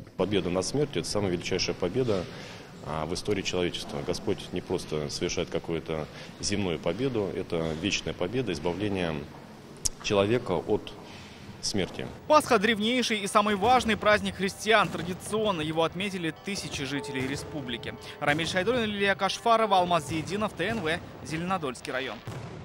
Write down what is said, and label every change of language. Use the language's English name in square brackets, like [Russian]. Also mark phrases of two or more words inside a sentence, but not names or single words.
[Russian] Победа над смертью – это самая величайшая победа в истории человечества. Господь не просто совершает какую-то земную победу, это вечная победа, избавление человека от смерти. Пасха – древнейший и самый важный праздник христиан. Традиционно его отметили тысячи жителей республики. Рамиль Шайдуллин, Лилия Кашфарова, Алмаз Зиединов, ТНВ, Зеленодольский район.